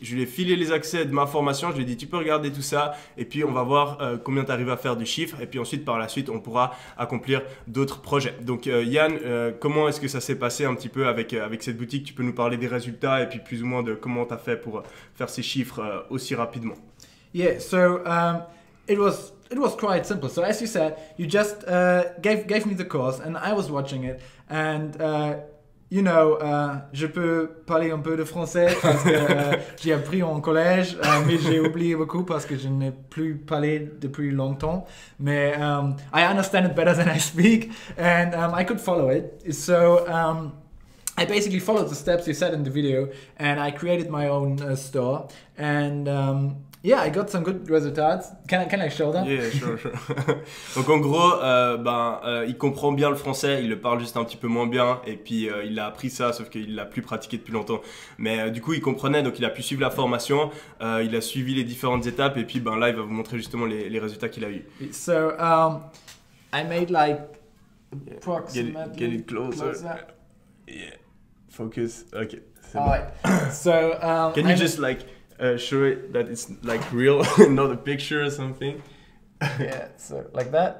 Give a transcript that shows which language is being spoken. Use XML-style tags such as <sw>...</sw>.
<fr>Je lui ai filé les accès de ma formation, je lui ai dit tu peux regarder tout ça et puis on va voir combien tu arrives à faire du chiffre, et puis ensuite par la suite on pourra accomplir d'autres projets. Donc Yann, comment est-ce que ça s'est passé un petit peu avec cette boutique? Tu peux nous parler des résultats et puis plus ou moins de comment tu as fait pour faire ces chiffres aussi rapidement?</fr> <en>Yeah, so it was quite simple. So as you said, you just gave me the course and I was watching it, and</en> <fr>je peux parler un peu de français parce que j'ai appris en collège, mais j'ai oublié beaucoup parce que je n'ai plus parlé depuis longtemps.</fr> <en>Mais I understand it better than I speak, and I could follow it. So I basically followed the steps you said in the video, and I created my own store. And yeah, I got some good results. Can I show them? Yeah, sure.</en> <fr>Donc en gros, il comprend bien le français, il le parle juste un petit peu moins bien, et puis il a appris ça, sauf qu'il l'a plus pratiqué depuis longtemps. Mais du coup, il comprenait, donc il a pu suivre la formation, il a suivi les différentes étapes, et puis là, il va vous montrer justement les résultats qu'il a eu.</fr> <en>So I made like approximately. Get it closer. Yeah. Focus. Okay. Alright. So can you just show it that it's like real, not a picture or something? Yeah. So like that.</en>